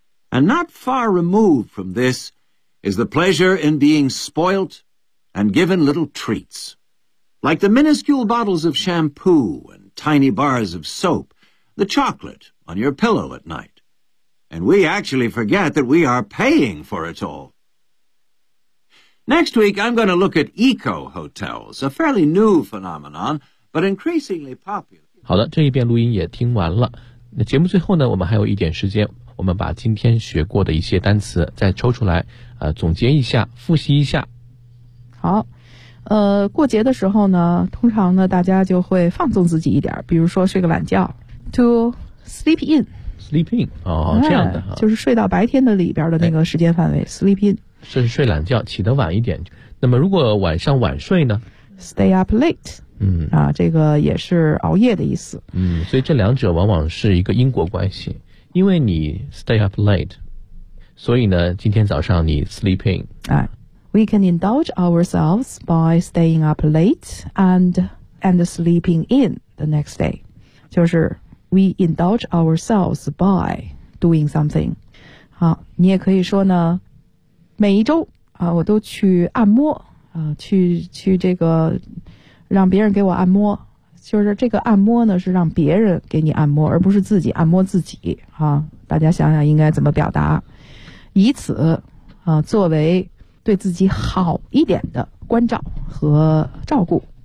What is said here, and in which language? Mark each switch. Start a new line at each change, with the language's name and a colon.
English: And not far removed from this is the pleasure in being spoilt and given little treats, like the minuscule bottles of shampoo and tiny bars of soap, the chocolate on your pillow at night. And we actually forget that we are paying for it all. Next week, I'm going to look at eco hotels, a fairly new phenomenon, but increasingly popular.
Chinese: 好的，这一遍录音也听完了。那节目最后呢，我们还有一点时间，我们把今天学过的一些单词再抽出来，总结一下，复习一下。好，过节的时候呢，通常呢，大家就会放纵自己一点，比如说睡个懒觉 ，
English: to sleep in。 Sleep in,
Chinese: 这样的就是睡到白天的里边的那个时间范围、
English: Sleep in
Chinese: 是睡懒觉，起得晚一点。那么如果晚上晚睡呢
English: Stay up late
Chinese: 这个也是熬夜的意思。所以这两者往往是一个因果关系，因为你
English: stay up late
Chinese: 所以呢今天早上你
English: sleep in、 We can indulge ourselves by staying up late and sleeping in the next day
Chinese: 就是
English: We indulge ourselves by doing something.
Chinese: 好，你也可以说呢，每一周啊，我都去按摩啊，去这个让别人给我按摩，就是这个按摩呢是让别人给你按摩，而不是自己按摩自己啊。大家想想应该怎么表达，以此啊作为对自己好一点的关照和照顾。